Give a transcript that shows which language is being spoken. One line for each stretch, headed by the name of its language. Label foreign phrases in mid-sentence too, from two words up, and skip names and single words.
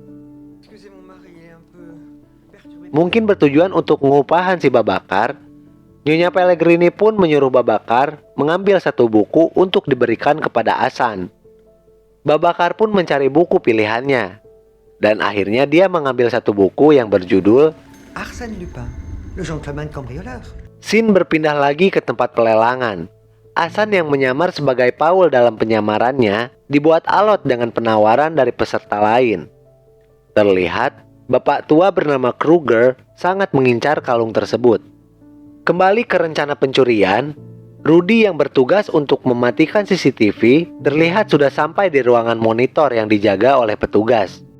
Indonesian: Mungkin bertujuan untuk pengupahan si Babakar, Nyonya Pellegrini pun menyuruh Babakar mengambil satu buku untuk diberikan kepada Hasan. Babakar pun mencari buku pilihannya, dan akhirnya dia mengambil satu buku yang berjudul Arsène Lupin, le gentleman cambrioleur. Sin berpindah lagi ke tempat pelelangan. Hasan yang menyamar sebagai Paul dalam penyamarannya dibuat alot dengan penawaran dari peserta lain. Terlihat, bapak tua bernama Kruger sangat mengincar kalung tersebut. Kembali ke rencana pencurian, Rudy yang bertugas untuk mematikan CCTV terlihat sudah sampai di ruangan monitor yang dijaga oleh petugas.